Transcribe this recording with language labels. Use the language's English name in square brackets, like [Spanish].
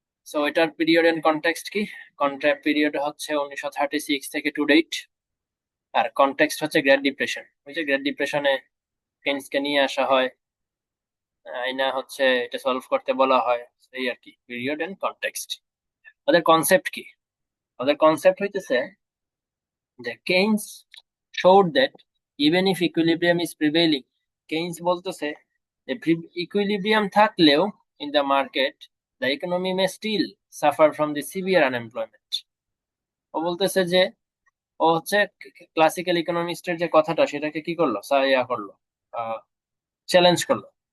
[Bangla] So এটার period and context কি, contract period হচ্ছে 1936 থেকে টু ডেট, আর কনটেক্সট হচ্ছে গ্রেট ডিপ্রেশন। ওই যে গ্রেট ডিপ্রেশনে কেইনসকে নিয়ে আসা হয়, আইনা হচ্ছে এটা সলভ করতে বলা হয়, এই আর কি পিরিয়ড এন্ড কনটেক্সট। ওদের কনসেপ্ট কি, ওদের কনসেপ্ট হইতেছে যে Keynes [English] showed that even if equilibrium is prevailing, [Bangla] Keynes বলতেছে যে ইকুইলিব্রিয়াম থাকলেও [English] in the market the economy may still suffer from the severe unemployment। [Bangla] ও বলতেছে যে, ও হচ্ছে ক্লাসিক্যাল ইকোনমিস্টের যে কথাটা সেটাকে কি করলো, ইয়া করলো, চ্যালেঞ্জ করলো।